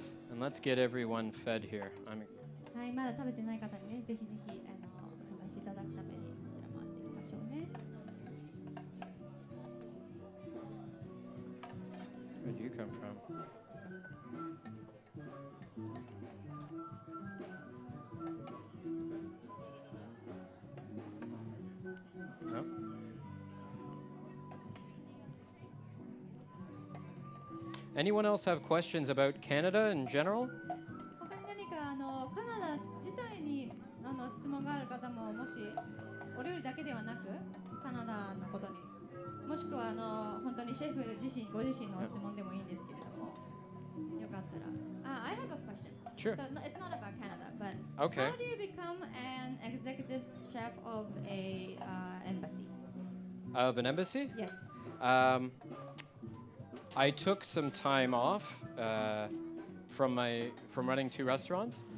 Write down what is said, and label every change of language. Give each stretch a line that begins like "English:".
English: And let's get everyone fed here.
Japanese: はい、まだ食べてない方にね、ぜひぜひお試しいただくためにこちら回していきましょうね。
English: Where do you come from? No? Anyone else have questions about Canada in general?
Japanese: 他に何かカナダ自体に質問がある方も、もしお料理だけではなくカナダのことに、もしくは本当にシェフご自身の質問でもいいんですけれども、よかったら。
English: I have a question. Sure. So it's not about Canada, but Okay. how do you become an executive chef of a embassy? Of an embassy? Yes. I took some time off from running 2 restaurants.